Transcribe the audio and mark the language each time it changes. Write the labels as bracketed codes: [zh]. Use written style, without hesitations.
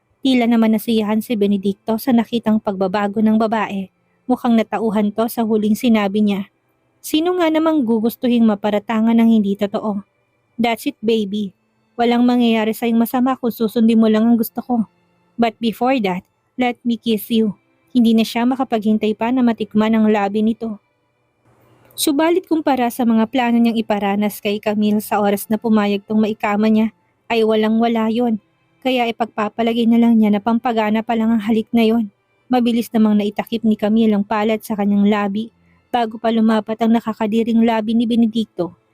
[tl] Tila naman nasiyahan si Benedicto sa nakitang pagbabago ng babae. Mukhang natauhan to sa huling sinabi niya. Sino nga namang gugustuhing maparatangan ng hindi totoo? [en] That's it, baby. [tl] Walang mangyayari sa'yong masama kung susundin mo lang ang gusto ko. [en] But before that, let me kiss you. [tl] Hindi na siya makapaghintay pa na matikman ang labi nito. Subalit kumpara sa mga plano niyang iparanas kay Camille sa oras na pumayag tong maikama niya, ay walang-wala yon. Kaya ipagpapalagay na lang niya na pampagana pa lang ang halik na yon. Mabilis namang naitakip ni Camille ang palad sa kanyang labi bago pa lumapat ang nakakadiring labi ni Benedicto.